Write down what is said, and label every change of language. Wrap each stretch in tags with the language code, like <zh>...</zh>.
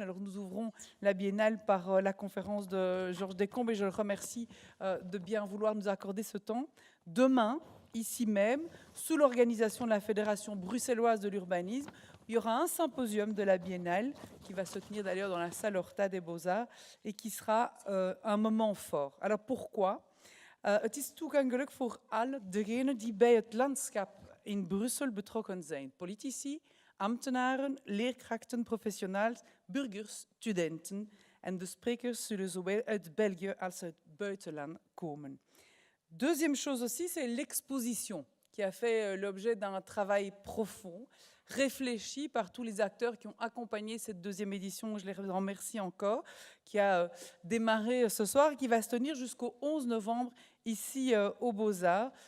<fr>Alors, nous ouvrons la biennale par la conférence de Georges Descombes et je le remercie de bien vouloir nous accorder ce temps. Demain, ici même, sous l'organisation de la Fédération bruxelloise de l'urbanisme, il y aura un symposium de la biennale qui va se tenir d'ailleurs dans la salle Horta des Beaux-Arts et qui sera un moment fort. Alors, pourquoi ?</fr> <nl>Het is toegankelijk voor al degenen die bij het landschap in Brussel betrokken zijn. Politici, ambtenaren, leerkrachten, professionals, burgers, studenten. En de sprekers zullen zowel uit België als uit het buitenland komen.</nl> <fr>Deuxième chose aussi, c'est l'exposition, qui a fait l'objet d'un travail profond, réfléchi par tous les acteurs qui ont accompagné cette 2e édition, je les remercie encore, qui a démarré ce soir et qui va se tenir jusqu'au 11 novembre ici aux Beaux-Arts.</fr>